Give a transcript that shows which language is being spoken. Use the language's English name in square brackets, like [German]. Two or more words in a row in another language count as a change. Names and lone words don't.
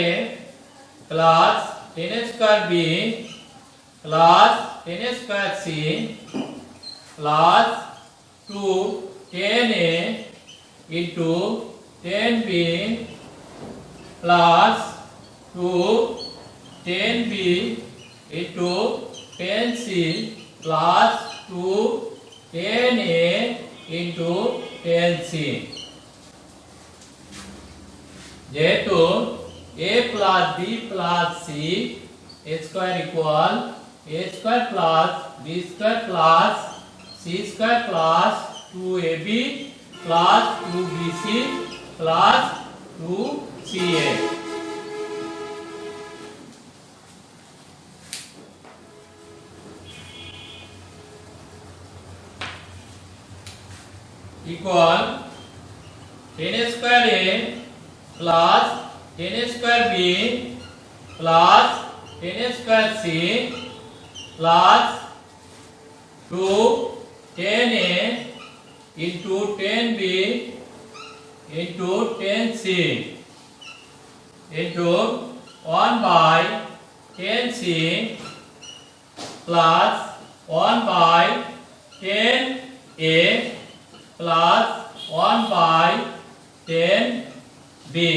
[English] plus tan square B plus tan square C plus 2 tan A into tan B plus 2 tan B into tan C plus 2 tan A into tan C. যেহেতু A plus B plus C square equal A square plus B square plus C square plus 2AB plus 2BC plus 2CA. Equal tan square A plus tan square B plus tan square C plus 2 tan A into tan B into tan C into 1 by tan C plus 1 by 10a plus 1 by 10b